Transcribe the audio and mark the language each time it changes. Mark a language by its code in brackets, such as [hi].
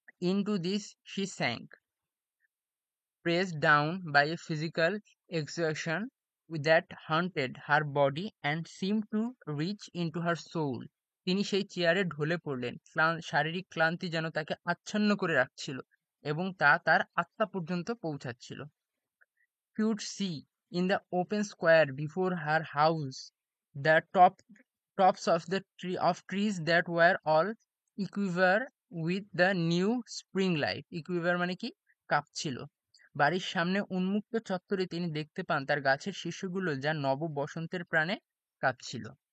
[en] Into this she sank, pressed down by a physical exertion that haunted her body and seemed to reach into her soul. [bn] তিনি সেই চেয়ারে ঢলে পড়লেন। শারীরিক ক্লান্তি যেন তাকে আচ্ছন্ন করে রাখছিল এবং তা তার আত্মা পর্যন্ত পৌঁছাচ্ছিল। [en] Could see in the open square before her house the tops of the trees that were all equiver with the new spring life. [bn] Equiver মানে কি, কাঁপছিল। বাড়ির সামনে উন্মুক্ত চত্বরে তিনি দেখতে পান তার গাছের শীর্ষগুলো যা নব বসন্তের প্রাণে কাঁপছিল।